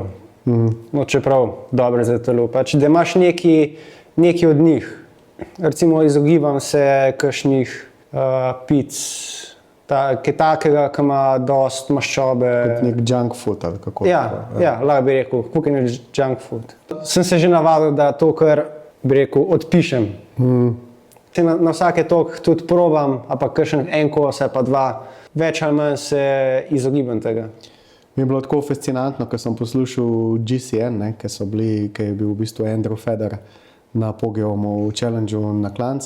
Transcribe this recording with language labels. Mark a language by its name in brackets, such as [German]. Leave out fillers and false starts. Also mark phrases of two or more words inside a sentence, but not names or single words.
[Slovenian] No, čeprav dobre za telo. Pač, da imaš neki od njih. Recimo izogibam se kakšnih pic, kaj takega, ki ima dost maščobe. Kot nek [English] junk food [Slovenian] ali kako? Ja, lahko bi rekel, [English] cooking is junk food. [Slovenian] Sem se že navadil, da to, kar bi rekel, odpišem. Na vsake toliko tudi probam, ampak kakšen en kos, pa dva, več ali manj se izogibam tega. Mi je bilo tako fascinantno, ko sem poslušal GCN, ki je bil v bistvu Andrew Federer na podiumu v challengeu na klanc.